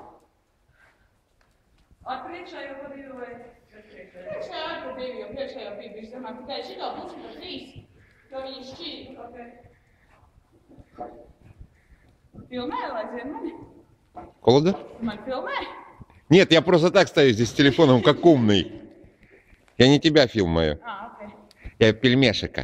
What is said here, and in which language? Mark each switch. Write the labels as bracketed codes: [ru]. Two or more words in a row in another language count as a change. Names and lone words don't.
[lv] Ar priekšējo pa divi vai? Priekšējo ar pa divi, jo priekšējo bija bijis zemāk. Tikai šitā būs pa trīs, jo viņi šķīri. Filmē, lai zina mani? [ru] Холодно? [lv] Mani filmē? [ru] Нет, я просто так стою здесь с телефоном, как умный. Я не тебя фильмаю. Окей. Я пельмешика.